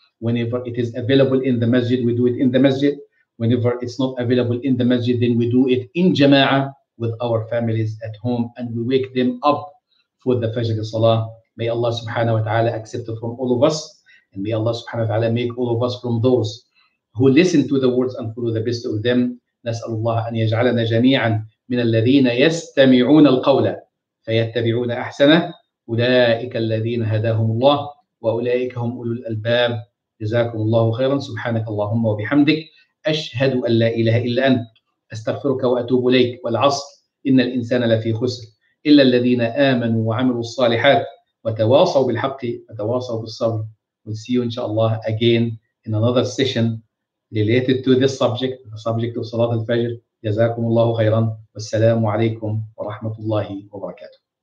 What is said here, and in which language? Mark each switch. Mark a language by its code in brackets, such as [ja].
[en] Whenever it is available in the masjid, we do it in the masjid. Whenever it's not available in the masjid, then we do it in Jama'ah with our families at home, and we wake them up for the Fajr Salah. May Allah subhanahu wa ta'ala accept it from all of us, and may Allah subhanahu wa ta'ala make all of us from those who listen to the words and follow the best of them. [ar] نسأل الله أن يجعلنا جميعا من الذين يستمعون القول فيتبعون أحسنه أولئك الذين هداهم الله وأولئك هم أولو الألباب جزاكم الله خيرا سبحانك اللهم وبحمدك أشهد أن لا إله إلا أنت أستغفرك وأتوب إليك والعصر إن الإنسان لفي خسر إلا الذين آمنوا وعملوا الصالحات وتواصوا بالحق وتواصوا بالصبر. [en] We'll see you inshallah again in another session related to this subject, the subject of Salat al-Fajr. [ar] جزاكم الله خيرا والسلام عليكم ورحمة الله وبركاته.